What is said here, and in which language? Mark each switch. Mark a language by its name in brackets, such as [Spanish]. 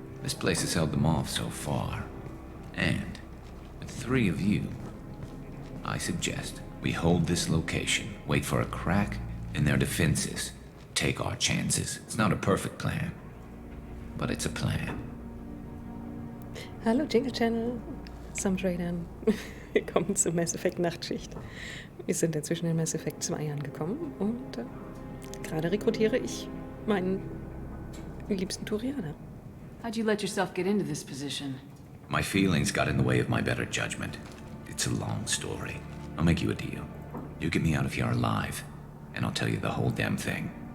[English] This place has held them off so far. And with 3 of you, I suggest we hold this location, wait for a crack in their defenses, take our chances. It's not a perfect plan, but it's a plan. [German] Hallo Jingle Channel, Some Tradern. Willkommen zur Mass Effect Nachtschicht. Wir sind inzwischen in Mass Effect 2 angekommen und gerade rekrutiere ich meinen liebsten Turianer. [English] How'd you let yourself get into this position? My feelings got in the way of my better judgment. It's a long story. I'll make you a deal. You get me out of here alive, and I'll tell you the whole damn thing.